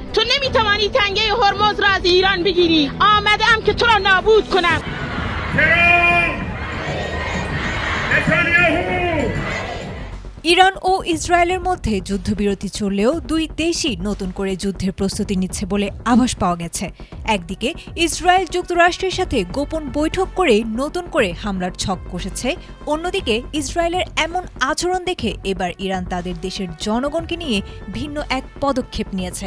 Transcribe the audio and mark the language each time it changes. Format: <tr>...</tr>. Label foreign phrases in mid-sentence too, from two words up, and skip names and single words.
<fa>نمیتوانی تنگه هرمز را از ایران بگیری. آمدم که تو را نابود کنم.</fa> <bn>ইরান ও ইসরায়েলের মধ্যে যুদ্ধবিরতি চললেও দুই দেশই নতুন করে যুদ্ধের প্রস্তুতি নিচ্ছে বলে আভাস পাওয়া গেছে। একদিকে ইসরায়েল যুক্তরাষ্ট্রের সাথে গোপন বৈঠক করে নতুন করে হামলার ছক কষেছে, অন্যদিকে ইসরায়েলের এমন আচরণ দেখে এবার ইরান তাদের দেশের জনগণকে নিয়ে ভিন্ন এক পদক্ষেপ নিয়েছে।</bn>